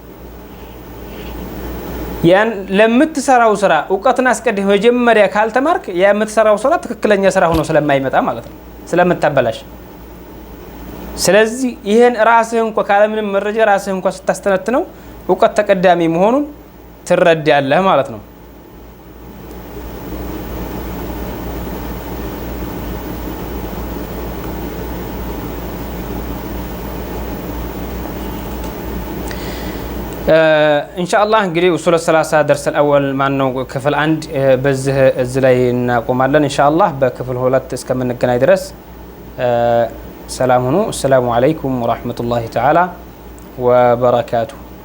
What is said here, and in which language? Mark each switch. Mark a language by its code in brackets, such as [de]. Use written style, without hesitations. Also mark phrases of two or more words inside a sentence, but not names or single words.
[am] ያን ለምትሰራው ስራ እውቀትን አስቀድመህ መጀመሪያ ካልተማርክ የምትሰራው ስራ ትክክለኛ ስራ ሆኖ ስለማይመጣ ማለት ነው ስለምታበላሽ ስለዚህ ይሄን ራስህ እንኳን ካለምንም መረጃ ራስህ እንኳን ስታስተነትነው እውቀት ተቀዳሚ መሆኑን ትረዳለህ ማለት ነው [ar] ان شاء الله [am] እንግዲህ ኡሱል ሰላሳ [ar] درس الاول [am] ማነው ክፍል 1 በዚህ እዚህ ላይ እናቆማለን [ar] ان شاء الله [am] በክፍል 2 እስከምንገናኝ ድረስ ሰላም ሁኑ [ar] السلام عليكم ورحمة الله تعالى وبركاته